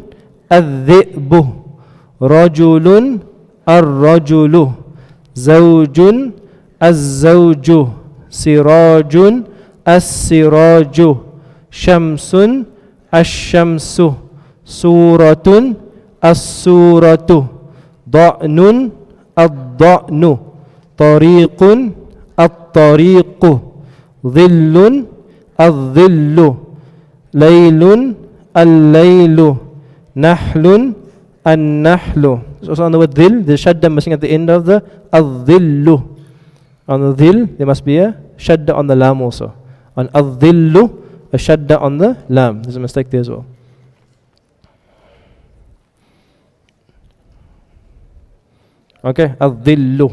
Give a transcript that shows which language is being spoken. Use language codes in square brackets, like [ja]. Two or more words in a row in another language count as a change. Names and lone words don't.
[ar] الذئب، رجل الرجل، زوج الزوج, سراج السراج، شمس الشمس، سورة السورة, ضأن الضأن، طريق الطريق، ظل الظل، ليل الليل، نحل النحل. [en] So on the word dhil, the shadda missing at the end of the al-dhillu. On the dhil, there must be a shadda on the lam also. On al-dhillu, a shadda on the lam. There's a mistake there as well. Okay, al-dhillu.